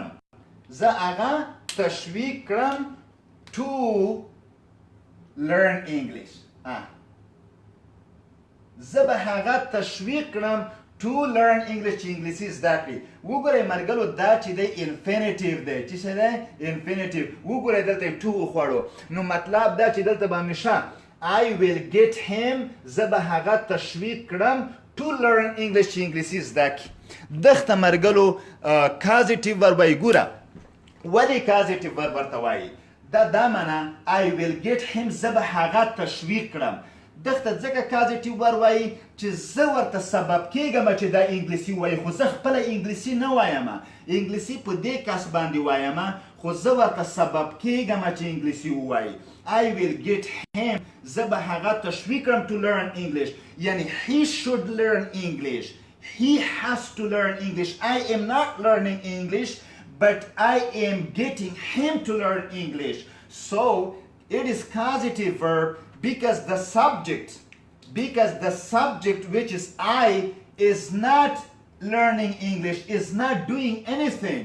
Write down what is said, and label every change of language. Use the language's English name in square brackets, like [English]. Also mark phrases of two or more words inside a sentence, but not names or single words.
[Pashto] کړم [English] to learn English [Pashto] زه به هغه تشویق کړم [English] to learn English [Pashto] چې انګلیسي زده کړي وګورئ مرګلو دا چې دی infinitive دی چې څه دی infinitive وګورئ دلته یې to وخوړو نو مطلب دا چې دلته به همیشه [English] I will get him [Pashto] زه به هغه تشویق کړم [English] to learn English [Pashto] چې انګلیسي زده کړي دغه مرګلو [English] causative verb [Pashto] وایي ګوره ولې [English] causative verb [Pashto] ورته وایي دا معنا [English] I will get him [Pashto] زه به هغه تشویق کړم دغه ځکه [English] causative verb [Pashto] وایي چې زه ورته سبب کېږم چې دا انګلیسي وایي خو زه خپله انګلیسي نه وایم انګلیسي په دې کس باندې وایم خو زه ورته سبب کېږم چې انګلیسي ووایي [English] I will get him [Pashto] زه به هغه تشویق کړم [English] to learn English یعنی he should learn English he has to learn English I am not learning English but I am getting him to learn English so it is causative verb because the subject which is I is not learning English, is not doing anything.